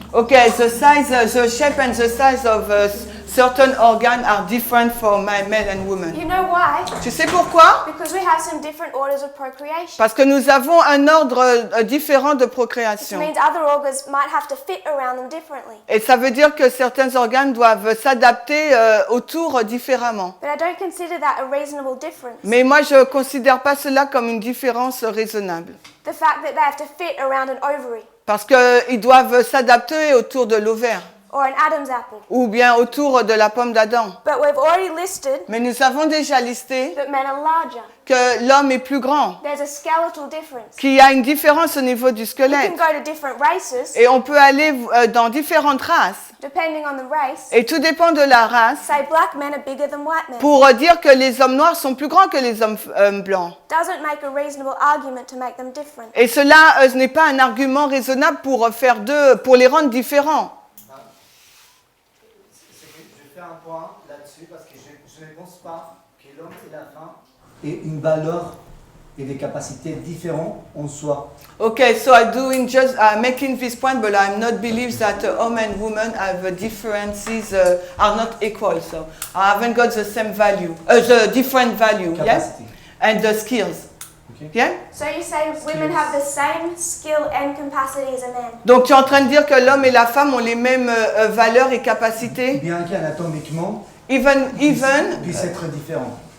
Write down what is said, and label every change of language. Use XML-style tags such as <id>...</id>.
<en>Okay, the size, the shape and the size of certain organs are different for male and women. You know why?</en> <fr>Tu sais pourquoi?</fr> <en>Because we have some different orders of procreation.</en> <fr>Parce que nous avons un ordre différent de</fr> <en>Which</en> <fr>procréation.</fr> <en>means other organs might have to fit around them differently.</en> <fr>Et ça veut dire que certains organes doivent s'adapter autour différemment.</fr> <en>But I don't consider that a reasonable difference.</en> <fr>Mais moi, je ne considère pas cela comme une différence raisonnable.</fr> <en>The fact that they have to fit around an ovary</en> <fr>Parce qu'ils doivent s'adapter autour de l'ovaire</fr> <en>or an Adam's apple.</en> <fr>ou bien autour de la pomme d'Adam.</fr> <en>But we've already listed</en> <fr>Mais nous avons déjà listé</fr> <en>that men are larger.</en> <fr>que l'homme est plus grand,</fr> <en>There's a skeletal difference.</en> <fr>qu'il y a une différence au niveau du</fr> <en>You can</en> <fr>squelette.</fr> <en>go to different races,</en> <fr>Et on peut aller dans différentes races.</fr> <en>depending on the race.</en> <fr>Et tout dépend de la race</fr> <en>Say black men are bigger than white men.</en> <fr>pour dire que les hommes noirs sont plus grands que les hommes blancs.</fr> <en>Doesn't make a reasonable argument to make them different.</en> <fr>Et cela, ce n'est pas un argument raisonnable pour les rendre différents. Je fais un point là-dessus parce que je ne pense pas que l'homme et la femme aient une valeur et des capacités différentes en soi.</fr> <en>Okay, so I'm doing just making this point, but I'm not believe that men and women have differences are not equal. So I haven't got the same value, the different value, yes, Capacity. and the skills, Okay. yeah. So you say women have the same skill and capacity as a man.</en> <fr>Donc tu es en train de dire que l'homme et la femme ont les mêmes valeurs et capacités, Bien qu'anatomiquement,</fr> <en>even</en> <fr>puissent être différents.</fr>